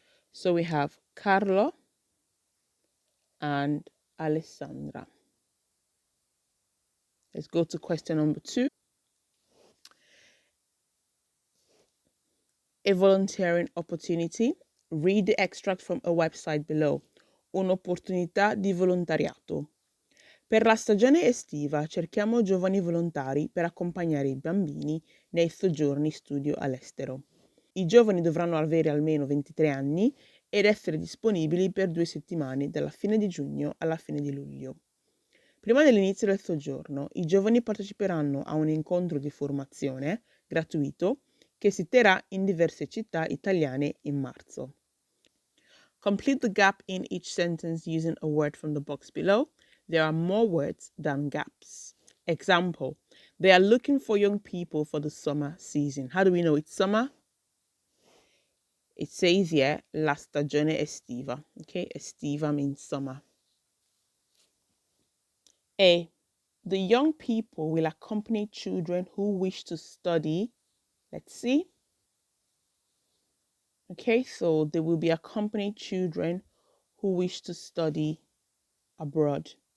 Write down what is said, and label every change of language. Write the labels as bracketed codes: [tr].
[en] So we have Carlo and Alessandra. Let's go to question number 2. A volunteering opportunity. Read the extract from a website below. [it] Un'opportunità di volontariato. Per la stagione estiva cerchiamo giovani volontari per accompagnare i bambini nei soggiorni studio all'estero. I giovani dovranno avere almeno 23 anni ed essere disponibili per 2 settimane dalla fine di giugno alla fine di luglio. Prima dell'inizio del soggiorno, i giovani parteciperanno a un incontro di formazione gratuito che si terrà in diverse città italiane in marzo. [en] Complete the gap in each sentence using a word from the box below. There are more words than gaps. Example, they are looking for young people for the summer season. How do we know it's summer? It says here, [it] la stagione estiva. [en] Okay, estiva means summer. A, the young people will accompany children who wish to study. Let's see. Okay, so they will be accompanied children who wish to study abroad.